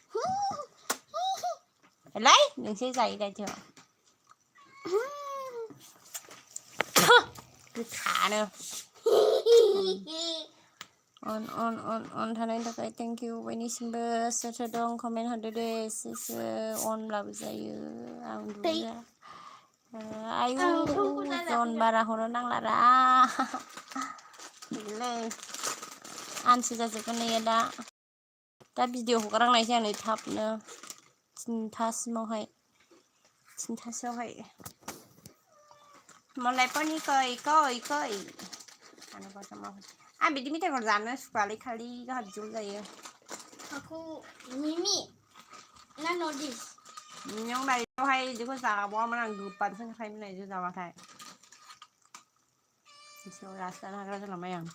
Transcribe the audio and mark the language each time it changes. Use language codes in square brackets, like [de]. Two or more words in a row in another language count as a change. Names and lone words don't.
[brx] हेलै नोंसो जायो दायथ' गोखानो अन थानायनि थाखाय [en] thank you [brx] बयनिसिमबो सोर सोर दं कमेन्ट हरदो दे एसेसो अनब्लाबो जायो आं दुजा आयु जन बारा हरनो नांलारा आनसो जाजोबगोन नैयो दा भिडिअ हगारनांनायसै आं नै थाबनो थिनथासोआवहाय मलाई पनि कै आं बिदि मेथाइखौ जानो सुखुवालै खालि गावहा बिदिल' जायो aku Mimi ना नदिस नों दायोहाय बिदिखौ जाबावामोन आं गोबानो होनखायोमोन बिदि जाबाथाय बिसिनाव जानो हाग्रा जालांबाय आं